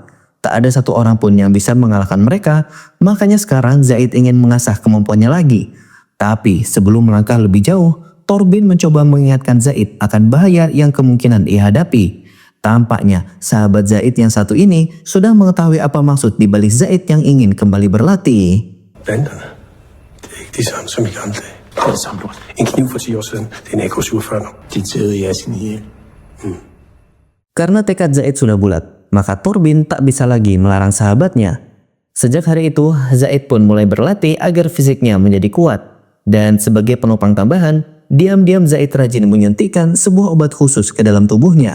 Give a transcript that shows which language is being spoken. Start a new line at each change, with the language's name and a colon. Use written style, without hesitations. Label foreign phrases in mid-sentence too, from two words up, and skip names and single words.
Indonesian: Tak ada satu orang pun yang bisa mengalahkan mereka, makanya sekarang Zaid ingin mengasah kemampuannya lagi. Tapi sebelum melangkah lebih jauh, Torbin mencoba mengingatkan Zaid akan bahaya yang kemungkinan ia hadapi. Tampaknya sahabat Zaid yang satu ini sudah mengetahui apa maksud di balik Zaid yang ingin kembali berlatih.
Danish: Banderne, det er ikke de samme som i gamle dage. Det er det samme lort. En kniv for 10 år siden, det er en AK-47. De taget i sin ihjel.
Indonesian: Karena tekad Zaid sudah bulat, maka Torbin tak bisa lagi melarang sahabatnya. Sejak hari itu, Zaid pun mulai berlatih agar fisiknya menjadi kuat. Dan sebagai penopang tambahan, diam-diam Zaid rajin menyuntikkan sebuah obat khusus ke dalam tubuhnya.